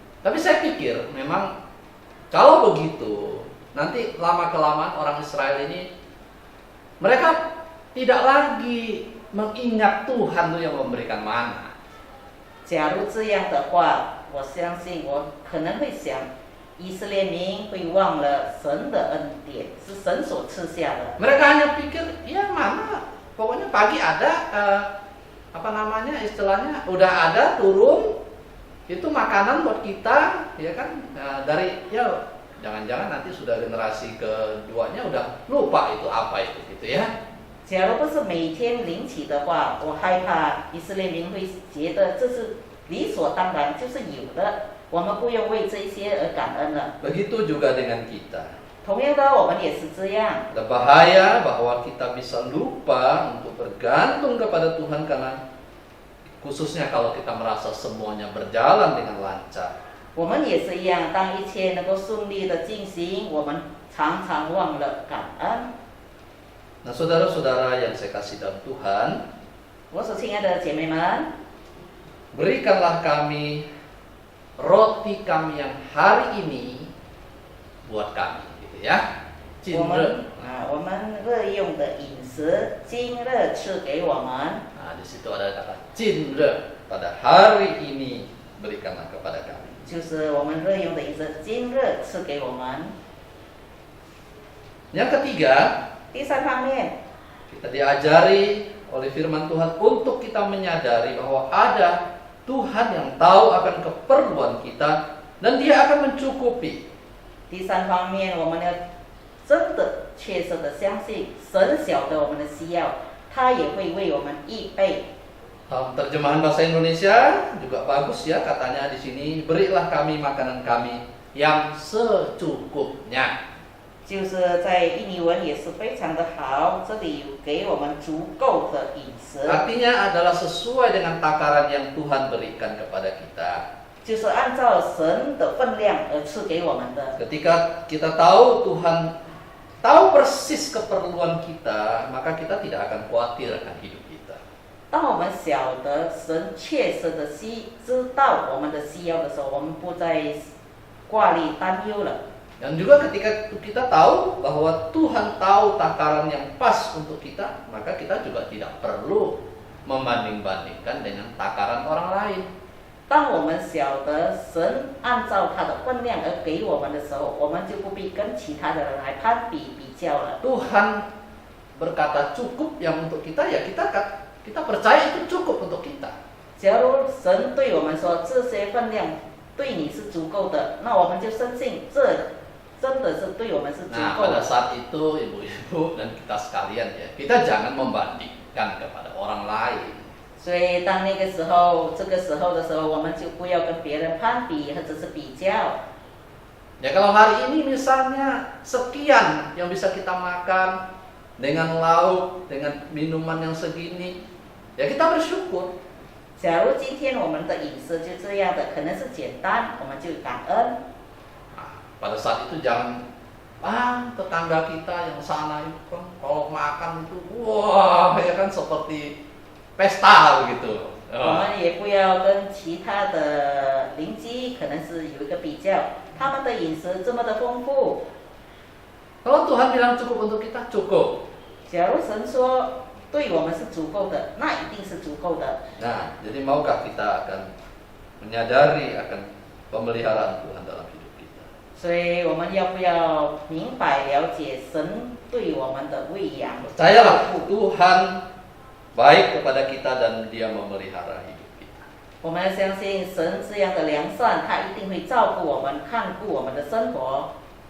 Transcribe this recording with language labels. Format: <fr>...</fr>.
<id>tapi saya pikir memang kalau begitu nanti lama-kelamaan orang Israel ini mereka tidak lagi mengingat Tuhan tuh yang memberikan mana.</id> <zh>假如这样的话，我相信我可能会想，以色列民会忘了神的恩典，是神所赐下的。</zh> <id>Mereka hanya pikir, ya mana, pokoknya pagi ada, apa namanya istilahnya, udah ada turun, itu makanan buat kita, ya kan, dari ya jangan-jangan nanti sudah generasi keduanya udah lupa itu apa itu, gitu ya.</id> <zh>假如不是每天领取的话，我害怕以色列民会觉得这是理所当然，就是有的，我们不用为这些而感恩了。</zh> <id>Begitu juga dengan kita.</id> <zh>同样的，我们也是这样。</zh> <id>Ada bahaya bahwa kita bisa lupa untuk bergantung kepada Tuhan karena khususnya kalau kita merasa semuanya berjalan dengan lancar.</id> <zh>我们也是一样，当一切能够顺利的进行，我们常常忘了感恩。</zh> <id>Nah, saudara-saudara yang saya kasih dalam Tuhan,</id> <zh>我所亲爱的姐妹们，</zh> <id>berikanlah kami roti kami yang hari ini buat kami, gitu ya.</id> <zh>我们我们日用的饮食，今日赐给我们。</zh> <id>Nah, di situ ada kata cinre, pada hari ini berikanlah kepada kami.</id> <zh>就是我们日用的饮食，今日赐给我们。</zh> <id>Yang ketiga,</id> <zh>第三方面，</zh> <id>kita diajari oleh firman Tuhan untuk kita menyadari bahwa ada Tuhan yang tahu akan keperluan kita dan Dia akan mencukupi.</id> <zh>第三方面，我们要真的、确实的相信神晓得我们的需要，他也会为我们预备。</zh> <id>Dalam terjemahan bahasa Indonesia juga bagus ya, katanya di sini, berilah kami makanan kami yang secukupnya.</id> <zh>就是在印尼文也是非常的好，这里有给我们足够的饮食，</zh> <id>Artinya adalah sesuai dengan takaran yang Tuhan berikan kepada kita.</id> <zh>就是按照神的分量而赐给我们的。</zh> <id>Ketika kita tahu Tuhan tahu persis keperluan kita, maka kita tidak akan khawatir akan hidup kita.</id> <zh>当我们晓得神确实的知道我们的需要的时候，我们不再挂虑担忧了。</zh> <id>Dan juga ketika kita tahu bahwa Tuhan tahu takaran yang pas untuk kita, maka kita juga tidak perlu membanding-bandingkan dengan takaran orang lain.</id> <zh>当我们晓得神按照他的分量而给我们的时候，我们就不必跟其他的人来攀比比较了。</zh> <id>Tuhan berkata cukup yang untuk kita, ya kita percaya itu cukup untuk kita.</id> <zh>假如神对我们说这些分量对你是足够的，那我们就深信这真的是对我们是足</zh> <id>Nah,</id> <zh>够</zh> <id>pada</id> <zh>的。</zh> <id>saat itu ibu-ibu dan kita sekalian ya, kita jangan membandingkan kepada orang lain.</id> <zh>所以当那个时候，这个时候的时候，我们就不要跟别人攀比或者是比较。</zh> <id>Ya kalau hari ini misalnya sekian yang bisa kita makan dengan lauk, dengan minuman yang segini, ya kita bersyukur.</id> <zh>假如今天我们的饮食就这样的，可能是简单，我们就感恩。</zh> <id>Nah, pada saat itu jangan tetangga kita yang sana itu kan kalau makan itu wah ya kan seperti pesta begitu.</id> <zh>我们也不要跟其他的邻居可能是有一个比较，他们的饮食这么的丰富。</zh> <id>Kalau Tuhan bilang cukup untuk kita, cukup.</id> <zh>假如神说对我们是足够的，那一定是足够的。</zh> <id>Nah, jadi maukah kita akan menyadari akan pemeliharaan Tuhan dalam hidup kita?</id> <zh>所以我们要不要明白了解神对我们的喂养？</zh> <id>Percayalah Tuhan baik kepada kita dan Dia memelihara hidup kita.</id> <zh>我们要相信神这样的良善，他一定会照顾我们，看顾我们的生活。</zh>